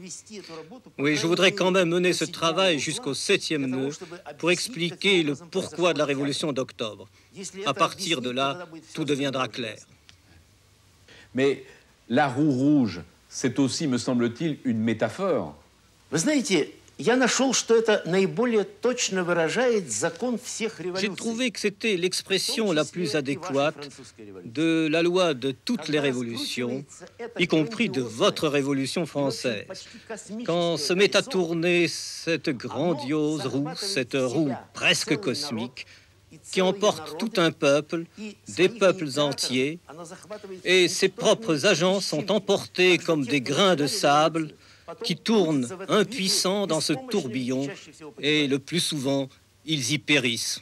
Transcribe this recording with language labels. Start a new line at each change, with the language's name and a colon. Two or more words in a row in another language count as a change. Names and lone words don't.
French: Oui, je voudrais quand même mener ce travail jusqu'au 7e nœud pour expliquer le pourquoi de la révolution d'octobre. À partir de là, tout deviendra clair. Mais la roue rouge, c'est aussi, me semble-t-il, une métaphore.
Russian: Вы знаете, я нашел, что это наиболее точно выражает закон всех революций.
French: J'ai trouvé que c'était l'expression la plus adéquate de la loi de toutes les révolutions, y compris de votre révolution française. Quand se met à tourner cette grandiose roue, cette roue presque cosmique, qui emporte tout un peuple, des peuples entiers, et ses propres agents sont emportés comme des grains de sable qui tournent impuissants dans ce tourbillon, et le plus souvent, ils y périssent.